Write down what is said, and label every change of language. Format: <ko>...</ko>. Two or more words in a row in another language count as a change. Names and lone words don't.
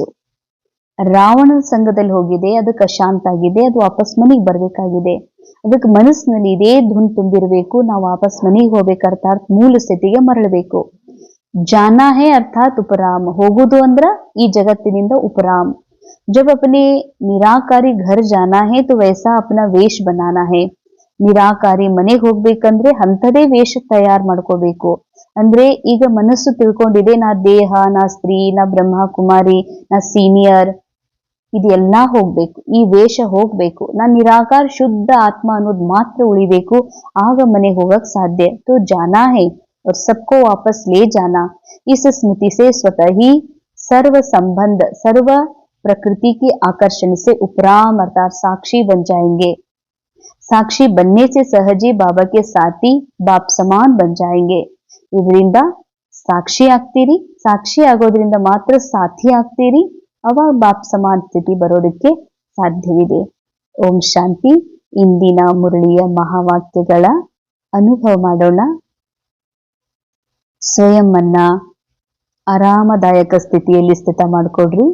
<kn>ರಾವಣನ ಸಂಘದಲ್ಲಿ ಹೋಗಿದೆ, ಅದಕ್ಕೆ ಅಶಾಂತ ಆಗಿದೆ, ಅದು ವಾಪಸ್ ಮನೆಗೆ ಬರ್ಬೇಕಾಗಿದೆ. ಅದಕ್ಕೆ ಮನಸ್ಸಿನಲ್ಲಿ ಇದೇ ಧುನ್ ತುಂಬಿರ್ಬೇಕು. ನಾವು ವಾಪಸ್ ಮನೆಗೆ ಹೋಗ್ಬೇಕು, ಅರ್ಥಾತ್ ಮೂಲ ಸ್ಥಿತಿಗೆ ಮರಳಬೇಕು.</kn> <hi>जाना है</hi> <kn>ಅರ್ಥಾತ್ ಉಪರಾಮ್, ಹೋಗುದು ಅಂದ್ರ ಈ ಜಗತ್ತಿನಿಂದ ಉಪರಾಮ್.</kn> <hi>जब अपने निराकारी घर जाना है तो वैसा अपना वेश बनाना है.</hi> <kn>ನಿರಾಕಾರಿ ಮನೆಗೆ ಹೋಗ್ಬೇಕಂದ್ರೆ ಅಂಥದೇ ವೇಷ ತಯಾರು ಮಾಡ್ಕೋಬೇಕು. ಅಂದ್ರೆ ಈಗ ಮನಸ್ಸು ತಿಳ್ಕೊಂಡಿದೆ ನಾ ದೇಹ, ನಾ ಸ್ತ್ರೀ, ನಾ ಬ್ರಹ್ಮ ಕುಮಾರಿ, ನಾ ಸೀನಿಯರ್, ಇದೆಲ್ಲ ಹೋಗ್ಬೇಕು, ಈ ವೇಷ ಹೋಗ್ಬೇಕು. ನಾನ್ ನಿರಾಕಾರ ಶುದ್ಧ ಆತ್ಮ ಅನ್ನೋದು ಮಾತ್ರ ಉಳಿಬೇಕು, ಆಗ ಮನೆಗೆ ಹೋಗಕ್ ಸಾಧ್ಯ.</kn> <hi>तो जाना है और सबको वापस ले जाना. इस स्मृति से स्वतः ही सर्व संबंध सर्व प्रकृति की आकर्षण से उपराम अर्थात साक्षी बन जाएंगे. साक्षी बनने से सहज ही बाबा के साथी बाप समान बन जाएंगे.</hi> <kn>ಇದರಿಂದ ಸಾಕ್ಷಿ ಆಗ್ತೀರಿ, ಸಾಕ್ಷಿ ಆಗೋದ್ರಿಂದ ಮಾತ್ರ ಸಾಥಿ ಆಗ್ತೀರಿ, ಅವಾಗ</kn> <hi>बाप समान</hi> <kn>ಸ್ಥಿತಿ ಬರೋದಕ್ಕೆ ಸಾಧ್ಯವಿದೆ. ಓಂ ಶಾಂತಿ. ಇಂದಿನ ಮುರಳಿಯ ಮಹಾವಾಕ್ಯಗಳ ಅನುಭವ ಮಾಡೋಣ. ಸ್ವಯಂ ಅನ್ನ ಆರಾಮದಾಯಕ ಸ್ಥಿತಿಯಲ್ಲಿ ಸ್ಥಿತ ಮಾಡಿಕೊಡ್ರಿ.</kn>